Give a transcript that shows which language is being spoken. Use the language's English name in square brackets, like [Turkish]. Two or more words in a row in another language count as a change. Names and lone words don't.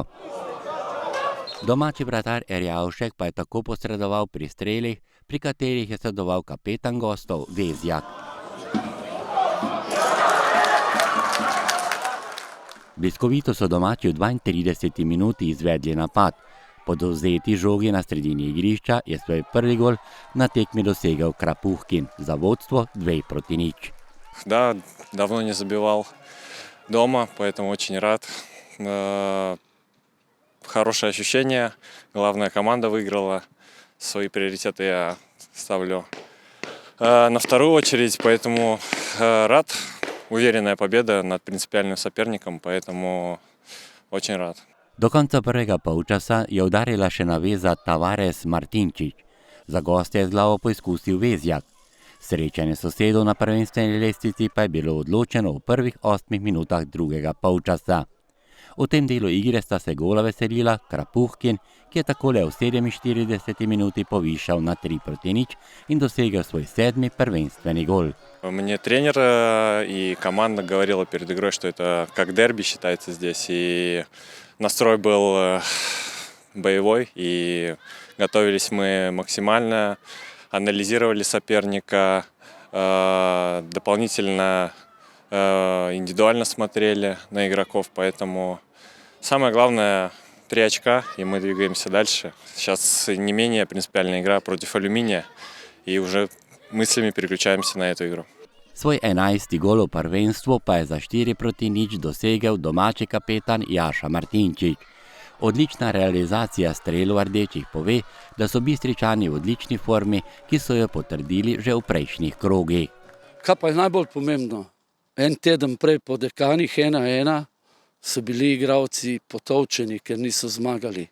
[Slovenian] Domači vratar Erjavšek pa je tako posredoval pri strelih, pri katerih je sodeloval kapetan gostov Vezjak. Bliskovito so domači v 32 minuti izvedli napad. Po dovzeti žogi na sredini igrišča je svoj prvi gol na tekmi dosegel Krapuhkin za vodstvo 2-0. [Russian] Да, давно не забивал дома, поэтому очень рад. Хорошее ощущение. Главная команда выиграла. Свои приоритеты я ставлю на вторую очередь, поэтому рад. Уверенная победа над принципиальным соперником, поэтому очень рад. [Slovenian] Do konca prvega polčasa je udarila še naveza Tavares Martinčič. Za goste je z glavo poizkusil Vezjak. Srečanje sosedov na prvenstveni lestvici pa je bilo odločeno v prvih 8 minutah drugega polčasa. V tem delu igre sta se gola veselila Krapuhkin, ki je takole v 47 minuti povišal na 3-0 in dosegel svoj 7. prvenstveni gol. [Russian] Мне тренер и команда говорила перед игрой, что это как дерби считается здесь, и настрой был боевой, и готовились мы максимально, анализировали соперника, дополнительно индивидуально смотрели на игроков, поэтому самое главное 3 очка, и мы двигаемся дальше. Сейчас не менее принципиальная игра против Алюминия, и уже мыслями переключаемся на эту игру. [Slovenian] Svoj 11. gol v prvenstvu pa je za 4-0 dosegel domači kapetan Jaša Martinčič. Odlična realizacija strelov rdečih pove, da so Bistričani v odlični formi, ki so jo potrdili že v prejšnjih krogih. Kaj pa je najbolj pomembno? En teden prej po Dekanih 1-1 so bili igralci potolčeni, ker niso zmagali.